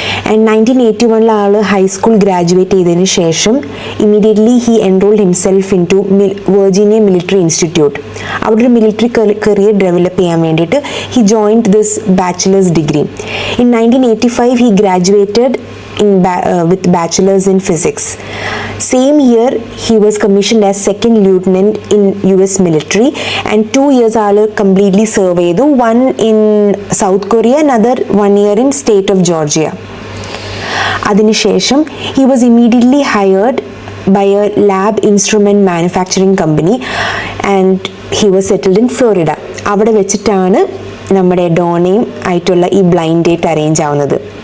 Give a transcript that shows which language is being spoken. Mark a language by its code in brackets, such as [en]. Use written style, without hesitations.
[en] and 1981 ആൾ high school [ml] graduate ചെയ്തതിന് ശേഷം [en] Immediately he enrolled himself into Virginia Military Institute. [ml] അവിടെ ഒരു military career develop ചെയ്യാൻ വേണ്ടിയിട്ട് [en] He joined this bachelor's degree. In 1985 he graduated with bachelor's in physics. Same year he was commissioned as second lieutenant in US military, and 2 years ആള് completely serve ചെയ്തു, one in South Korea, another 1 year in state of Georgia. അതിനുശേഷം he was immediately hired by a lab instrument manufacturing company and he was settled in Florida. [ml] അവിടെ വെച്ചിട്ടാണ് നമ്മുടെ ഡോണയും ആയിട്ടുള്ള ഈ blind date arrange ആവുന്നത്.